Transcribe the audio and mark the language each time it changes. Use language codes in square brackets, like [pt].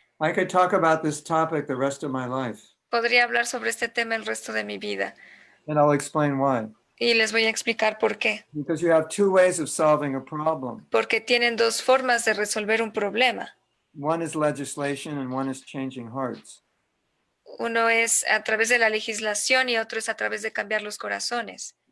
[en] I could talk about this topic the rest of my life. [es] Podría hablar sobre este tema el resto de mi vida. [en] And I'll explain why. [es] Y les voy a explicar por qué. [en] Because you have two ways of solving a problem. [es] Porque tienen dos formas de resolver un problema. [en] One is legislation and one is changing hearts. [es] Uno es a través de la legislación y otro es a través de cambiar los corazones.